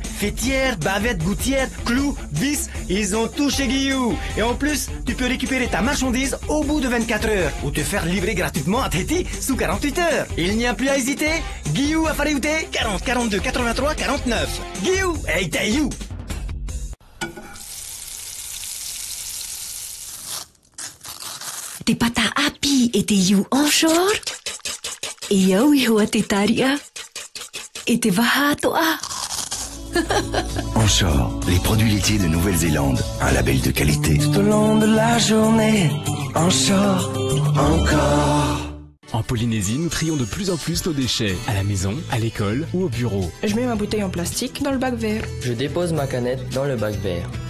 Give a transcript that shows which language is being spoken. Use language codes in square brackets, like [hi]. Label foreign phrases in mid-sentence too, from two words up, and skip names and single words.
[fr] Fêtières, bavettes, gouttières, clous, vis, ils ont tout chez Guillou. Et en plus, tu peux récupérer ta marchandise au bout de 24 heures ou te faire livrer gratuitement à Téti sous 48 heures. Il n'y a plus à hésiter. Guillou à Faréouté, 40 42 83 49. Guillou, hey, t'es you. [ty] Te pata api e te iu onshore. E iau I hoa te taria. E te waha atoa. [fr] Onshore, les produits laitiers de Nouvelle-Zélande. Un label de qualité. Tout au long de la journée, onshore, encore. En Polynésie, nous trions de plus en plus nos déchets, à la maison, à l'école ou au bureau. Je mets ma bouteille en plastique dans le bac vert. Je dépose ma canette dans le bac vert.